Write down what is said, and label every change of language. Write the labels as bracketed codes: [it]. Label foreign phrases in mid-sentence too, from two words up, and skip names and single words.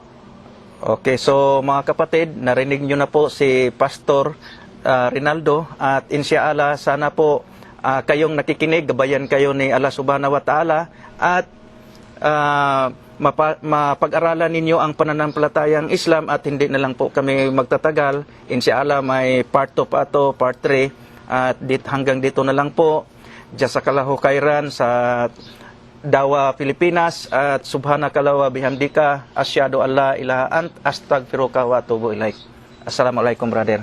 [tl] Okay, so mga kapatid, narinig nyo na po si Pastor Rinaldo, at insyaAllah, sana po kayong nakikinig, gabayan kayo ni Allah [ar] سبحانه وتعالى, [tl] at mapag-aralan ninyo ang pananampalatayang Islam, at hindi na lang po kami magtatagal. InsyaAllah, may part 2 pa ito, part 3, at hanggang dito na lang po. [ar] جزاك الله خيرا [tl] sa Dawa Pilipinas, at [ar] سبحانك اللهم وبحمدك أشهد أن لا إله أنت أستغفرك وأتوب إليك. [tl] Assalamualaikum, brother.